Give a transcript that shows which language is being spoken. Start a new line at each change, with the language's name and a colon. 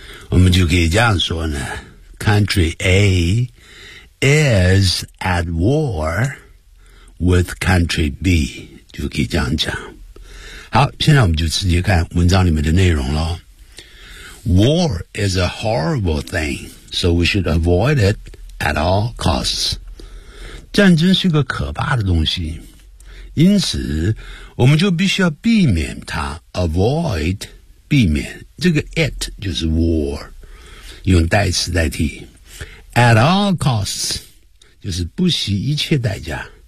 Chinese: 我们就可以这样说呢 ,
English: Country A is at war with Country B.
Chinese: 就可以这样讲。好，现在我们就直接看文章里面的内容咯。
English: War is a horrible thing. So we should avoid it at all costs.
Chinese: 战争是个可怕的东西，因此我们就必须要避免它。 Avoid 避免，这个 it 就是 war， 用代词代替。 At all costs 就是不惜一切代价。